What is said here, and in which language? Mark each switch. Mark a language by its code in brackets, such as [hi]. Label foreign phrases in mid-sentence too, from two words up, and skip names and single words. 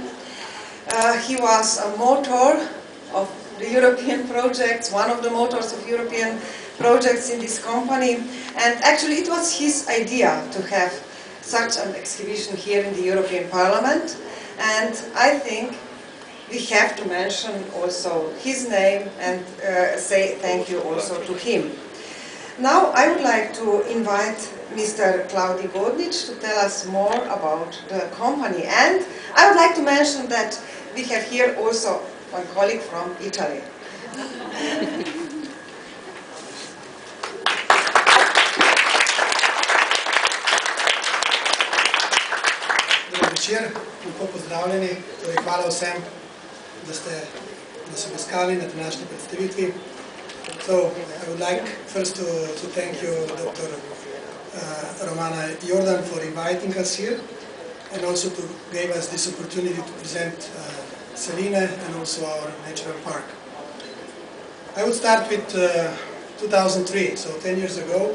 [en] He was a motor of the European projects, one of the motors of European projects in this company, and actually it was his idea to have such an exhibition here in the European Parliament, and I think we have to mention also his name and say thank you also to him. Now I would like to invite Mr. Claudi Godnic to tell us more about the company. And I would like to mention that we have here also one colleague from Italy. [sl] Dober večer, lepo pozdravljeni. Hvala vsem, da so obiskali na današnji predstavitvi. [en] So, I would like first to thank you, Dr. Romana Jordan, for inviting us here, and also to give us this opportunity to present Celine and also our natural park. I would start with 2003, so 10 years ago.